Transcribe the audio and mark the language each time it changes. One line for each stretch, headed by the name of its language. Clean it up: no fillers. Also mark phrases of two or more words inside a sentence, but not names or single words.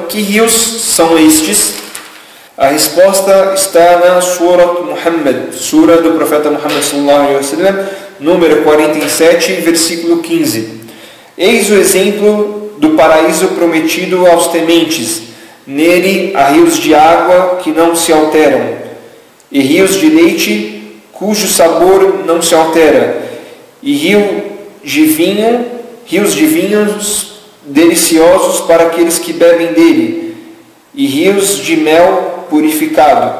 Portuguese: Então, que rios são estes? A resposta está na Surat Muhammad, Sura do profeta Muhammad
Arabic: صلى الله عليه وسلم,
Portuguese: número 47, versículo 15. Eis o exemplo do paraíso prometido aos tementes. Nele há rios de água que não se alteram, e rios de leite cujo sabor não se altera, e rios de vinhos deliciosos para aqueles que bebem dele, e rios de mel purificado.